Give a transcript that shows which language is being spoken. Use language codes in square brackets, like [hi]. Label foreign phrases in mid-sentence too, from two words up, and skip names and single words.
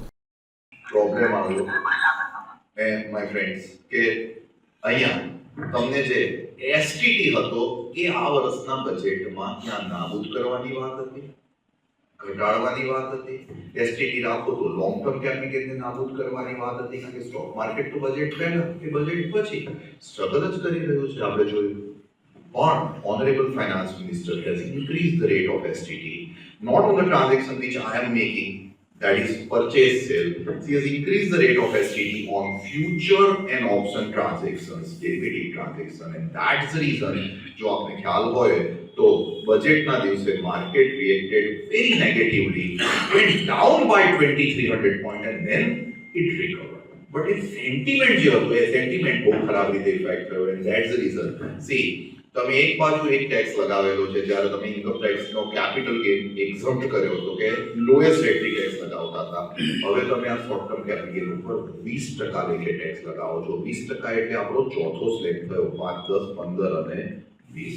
[gu] પ્રોબ્લેમ આવ્યો [en] my friends [gu] કે અહીંયા તમને જે એસટીટી હતો એ આ વર્ષના બજેટમાં ક્યાં નાબૂદ કરવાની વાત હતી, ઘટાડવાની વાત હતી. એસટીટી રાખો તો [en] long term capitalને [gu] નાબૂદ કરવાની વાત હતી, કારણ કે [en] stock market [gu] તો બજેટ પહેલા કે બજેટ પછી સ્ટ્રગલ જ કરી રહ્યું છે, આપણે જોયું. [en] પણ honorable finance minister has increased the rate of STT not on the transaction which I am making, that is purchase sale. He has increased the rate of STT on future and option transactions, equity transaction, and that's the reason [gu] જો આપને ખ્યાલ હોય તો બજેટના દિવસે માર્કેટ [en] reacted very negatively, went down by 2300 point and then it recovered. But its sentiment [gu] જે હતો એ sentiment બહુ ખરાબ રીતે ઇફેક્ટ થયો, [en] and that's the reason. See, [gu] તમે એક બાજુ એક ટેક્સ લગાવેલો છે, જ્યારે તમે ઇન્કમ ટેક્સનો [en] capital gain exempt [gu] કર્યો હતો કે લોએસ્ટ રેટની ટેક્સ લગાવતા હતા, હવે તમે આ [en] short term capital [gu] ઉપર 20% લેખે ટેક્સ લગાવો છો. 20% એટલે આપણો ચોથો સ્લેબ થયો, 5, 10, 15 અને 20.